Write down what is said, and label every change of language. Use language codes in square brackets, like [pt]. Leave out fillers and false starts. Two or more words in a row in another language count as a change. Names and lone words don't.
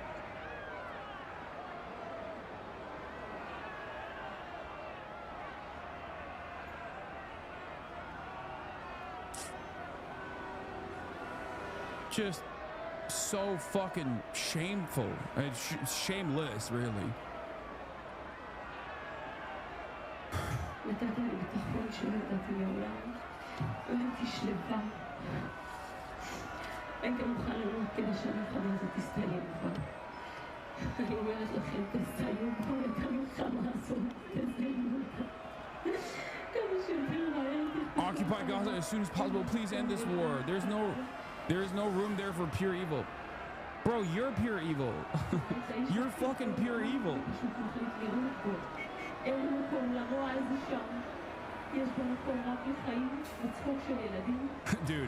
[en] Just so fucking shameful. It's shameless, really. [ar] انت مخلي روحك كده عشان خلاص تستلم [he] אני אומרת לכם, תסיימו את המלחמה הזאת. [en] Occupy Gaza as soon as possible. Please end this war. There is no room there for pure evil. Bro, you're pure evil. You're fucking pure evil. Dude.